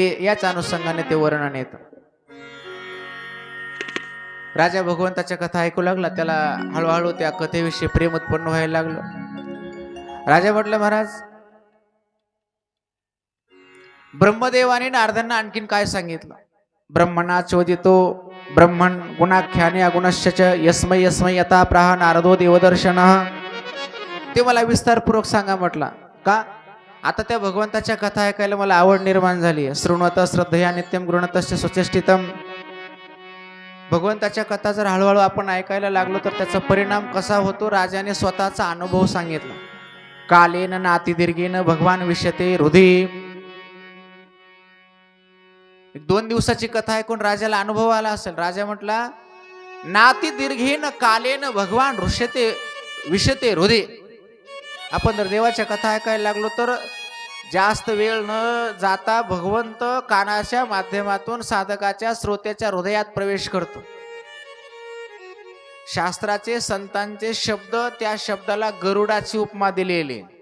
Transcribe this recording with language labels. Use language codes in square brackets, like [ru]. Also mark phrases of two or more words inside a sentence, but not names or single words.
[mr] याच अनुषंगाने ते वर्णन येत. राजा भगवंताच्या कथा ऐकू लागला. त्याला हळूहळू त्या कथेविषयी प्रेम उत्पन्न व्हायला लागलं. राजा म्हटलं महाराज, ब्रह्मदेवाने नारदांना आणखीन काय सांगितलं. [sa] ब्रह्मणा चोदितो ब्रह्मण गुणाख्याने अगुणश्च यस्मै यस्मै यथा प्राह नारदो देवदर्शन. [mr] ते मला विस्तारपूर्वक सांगा म्हटला. का आता त्या भगवंताच्या कथा ऐकायला मला आवड निर्माण झाली. [sa] शृण्वत श्रद्धया नित्यम गृणतस्य सुचेष्टितम. [mr] भगवंताच्या कथा जर हळूहळू आपण ऐकायला लागलो तर त्याचा परिणाम कसा होतो. राजाने स्वतःचा अनुभव सांगितला. [sa] कालेन नाती दीर्घेन भगवान विष्यते हृदय. [mr] 2 दिवसाची कथा ऐकून राजाला अनुभव आला असेल. राजा म्हटला, [sa] नाती दीर्घेन कालेन भगवान ऋष्यते विष्यते हृदय. [mr] आपण जर देवाच्या कथा ऐकायला लागलो तर जास्त वेळ न जाता भगवंत कानाच्या माध्यमातून साधकाच्या श्रोत्याच्या हृदयात प्रवेश करतो. शास्त्राचे संतांचे शब्द, त्या शब्दाला गरुडाची उपमा दिलेली.